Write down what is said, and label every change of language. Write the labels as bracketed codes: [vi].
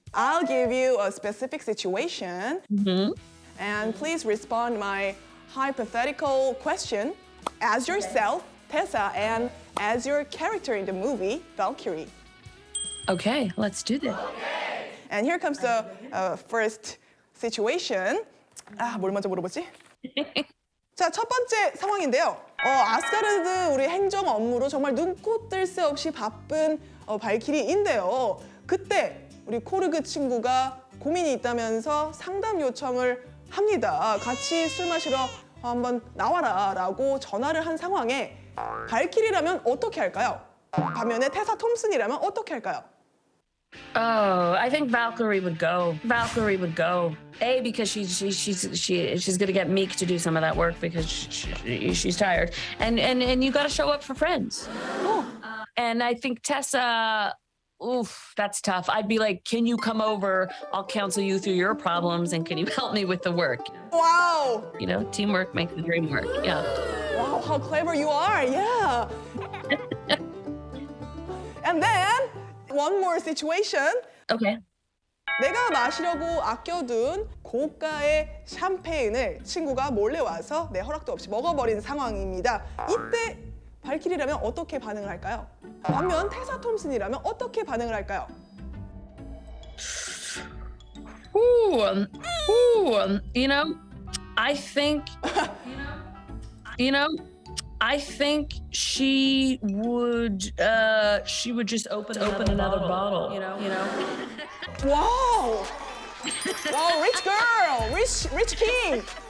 [en] I'll give you a specific situation, and please respond my hypothetical question as yourself, Tessa, and as your character in the movie, Valkyrie. Okay, let's do this. And here comes the first situation. [ko] 뭘 먼저 물어보지? 자, 첫 번째 상황인데요. 아스가르드 우리 행정 업무로 정말 눈코 뜰 새 없이 바쁜 발키리인데요. 그때 우리 코르그 친구가 고민이 있다면서 상담 요청을 합니다. 같이 술 마시러 한번 나와라 라고 전화를 한 상황에 발키리라면 어떻게 할까요? 반면에 테사 톰슨이라면 어떻게 할까요? [en] Oh, I think Valkyrie would go. Valkyrie would go. A, because she's gonna get Meek to do some of that work because she's tired, and you got to show up for friends. And I think Tessa, oof, that's tough. I'd be like, can you come over? I'll counsel you through your problems, and can you help me with the work? Wow. You know, teamwork makes the dream work. Yeah. Wow, how clever you are. Yeah. And then one more situation. Okay. [ko] 내가 마시려고 아껴둔 고가의 샴페인을 친구가 몰래 와서 내 허락도 없이 먹어버린 상황입니다. 이때 발키리라면 어떻게 반응을 할까요? 반면 테사 톰슨이라면 어떻게 반응을 할까요? [en] You know, I think, I think she would just open another bottle. You know. Wow! Wow, rich girl, rich king.